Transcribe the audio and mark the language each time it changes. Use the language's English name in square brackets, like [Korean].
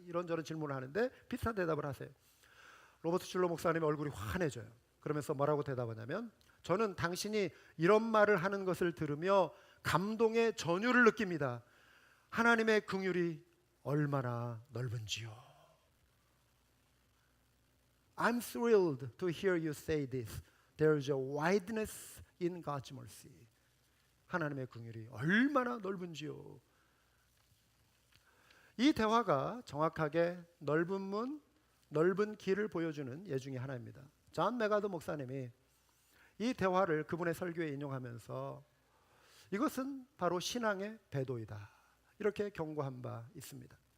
[Korean] 이런저런 질문을 하는데 비슷한 대답을 하세요. 로버트 슐러 목사님의 얼굴이 환해져요. 그러면서 뭐라고 대답하냐면, 저는 당신이 이런 말을 하는 것을 들으며 감동의 전율을 느낍니다. 하나님의 긍휼이 얼마나 넓은지요. [English] I'm thrilled to hear you say this. There is a wideness in God's mercy. [Korean] 하나님의 긍휼이 얼마나 넓은지요. 이 대화가 정확하게 넓은 문, 넓은 길을 보여주는 예 중에 하나입니다. 존 메가더 목사님이 이 대화를 그분의 설교에 인용하면서 이것은 바로 신앙의 배도이다, 이렇게 경고한 바 있습니다.